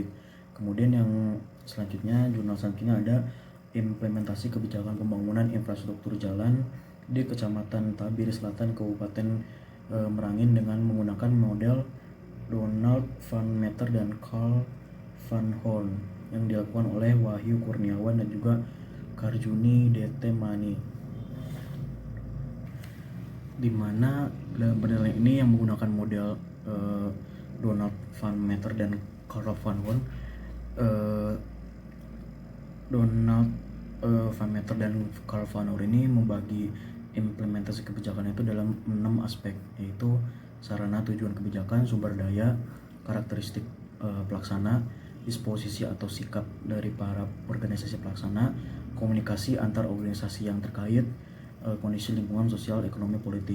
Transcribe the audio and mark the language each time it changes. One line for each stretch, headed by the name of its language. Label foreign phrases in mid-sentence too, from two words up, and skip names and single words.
Indonesian: Kemudian yang selanjutnya, jurnal selanjutnya ada implementasi kebijakan pembangunan infrastruktur jalan di Kecamatan Tabir Selatan, Kabupaten Merangin dengan menggunakan model Donald Van Meter dan Carl Van Horn yang dilakukan oleh Wahyu Kurniawan dan juga Karjuni DT Mani, di mana dalam penilaian ini yang menggunakan model Donald Van Meter dan Carl Van Horn. Donald Van Meter dan Carl Van Horn ini membagi implementasi kebijakan itu dalam 6 aspek, yaitu sarana tujuan kebijakan, sumber daya, karakteristik pelaksana, disposisi atau sikap dari para organisasi pelaksana, komunikasi antar organisasi yang terkait, kondisi lingkungan sosial, ekonomi, politik.